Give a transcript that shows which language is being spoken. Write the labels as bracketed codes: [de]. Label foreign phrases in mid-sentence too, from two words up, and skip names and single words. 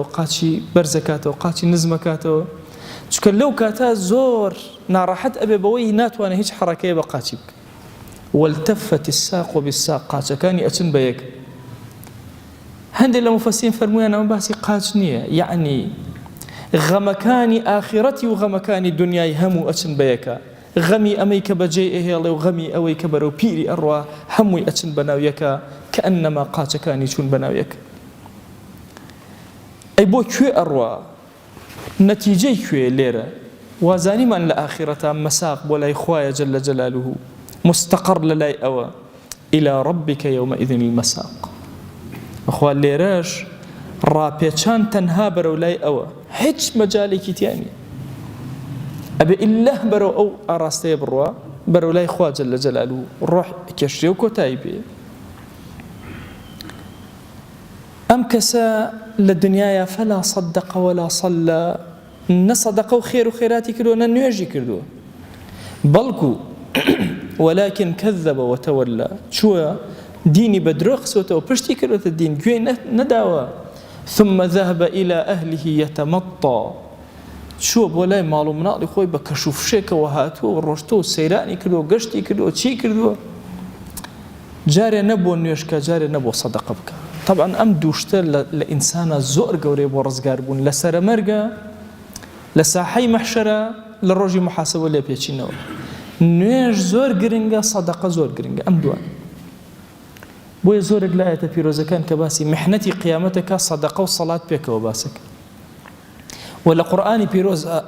[ckb] قاچی بەرزەکاتەوە قاچی نزمەکاتەوە چونکە لەو کاتە زۆر ناڕەحەت ئەبێ بەوەی ناتوانێت هیچ حەڕەکەیە بە قاچی بکە [ar] والتفت الساق بالساق [ckb] قاچەکانی ئەچن بە یەک هەندێک لە مفەسرین فەرموویان ئەمە باسی قاچ نییە یعنی غەمەکانی ئاخرەتی و غەمەکانی دنیای هەموو ئەچن بەیەکە غەمی ئەمەی کە بەجێ ئەهێڵێ و غەمی ئەوەی کە بەرەو پیری ئەڕوا هەمووی ئەچن بەناو یەکە کە ئەنەما قاچەکانی چوون بەناو یەک ئەی بۆ کوێ ئەڕوا نەتیجەی کوێ لێرە وازانیمان لە ئاخرەتە مەساق بۆ لای خوایە [ar] جەل جەلالوه [ckb] مستەقەڕ لە لای ئەوە [ar] إلى ربك يومئذ المساق [ckb] بەخوا لێرەش ڕاپێچان تەنها بەرەو لای ئەوە هیچ مەجالێکی تیانی ئەبێ ئیلله بەرەو ئەو ئاڕاستەیە بڕوا بەرەو لای خوا [ar] جەل جەلالوه [ckb] ڕۆح کێشرێ و کۆتایی پێ ئەم کەسە لە دنیاە [ar] فەلا صەدەق ولا صەلە [ckb] نە سەدەقە و خێر و خێراتی کردووە نە نوێژی کردووە بەڵکو [ar] ولكن كذب وتولى [ckb] چووە دینی بە درۆ خسۆتەوە پشتی کردوێتە دین گوێی نەداوە [ar] ثم ذهب إلى أهله يتمطى [ckb] چووە بۆ لای ماڵ و مناڵی خۆی بە کەش و فشێکەوە هاتووە و ڕۆشتۆ و سەیرانی کردووە گەشتی کردووە چی کردووە جارێ نەبووە نوێشکە جارێ نەبووە سەدەقە بکە طبعا ئەم دووشتە لە ئینسانە زۆر گەورەی بۆ ڕزگار بوون لە سەرەمەرگە لە ساحەی مەحشەرە لە ڕۆژی محاسبە لێ پێچینەوە نوێژ زۆر گرنگە سەدەقە زۆر گرنگە ئەم دوان بۆیە زۆرێک لە ئاەتە پیرۆزەکان کە باسی محنەتی قیامەتەکە سەدەقە و سەڵات پێکەوە باسەکە و لە قورئانی پیرۆز